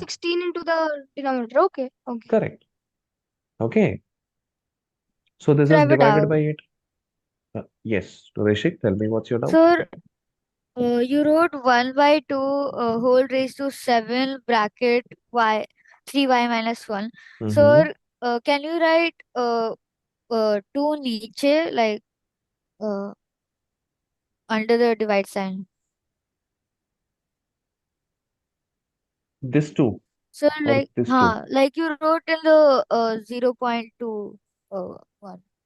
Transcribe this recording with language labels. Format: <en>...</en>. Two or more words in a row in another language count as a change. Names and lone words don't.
<en>16 into the denominator. Okay, okay. correct. Okay. So this Sir, I is have a divided doubt. by 8. Yes, Rishik, tell me what's your doubt? Sir, You wrote 1 by 2 whole raised to 7 bracket y 3y minus 1. Mm-hmm. So can you write 2 niche like uh, under the divide sign? This two So or this two? like you wrote in the 0.2 one.</en>